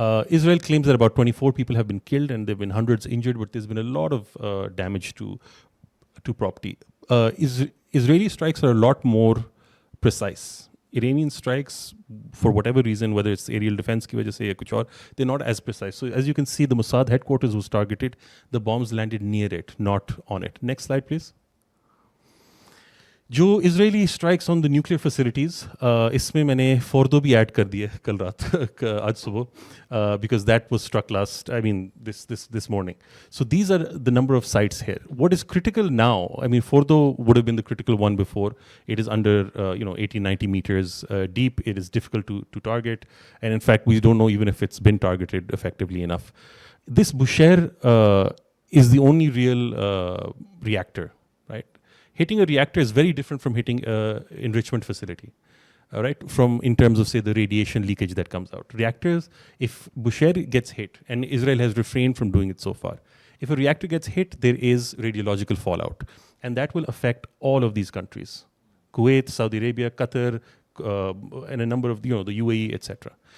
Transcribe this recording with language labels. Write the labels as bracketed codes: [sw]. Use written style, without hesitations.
[en] Israel claims that about 24 people have been killed and there have been hundreds injured, but there's been a lot of damage to property. Israeli strikes are a lot more precise. Iranian strikes, for whatever reason, whether it's aerial defense [ur] ki wajah se ya kuch aur, [en] they're not as precise. So as you can see, the Mossad headquarters was targeted. The bombs landed near it, not on it. Next slide please. [ur] جو اسرائیلی strikes on the nuclear facilities, اس میں میں نے فوردو بھی add کر دیے کل رات آج صبح, [en] Because that was struck last this morning. So these are the number of sites here. What is critical now, Fordow would have been the critical one before. It is under 80-90 meters deep. It is difficult to target, and in fact we don't know even if it's been targeted effectively enough. This Bushehr is the only real reactor, right? Hitting a reactor is very different from hitting enrichment facility, right? In terms of say the radiation leakage that comes out. Reactors, if Bushehr gets hit, and Israel has refrained from doing it so far, if a reactor gets hit, there is radiological fallout, and that will affect all of these countries: Kuwait, Saudi Arabia, Qatar, and a number of the UAE, etc.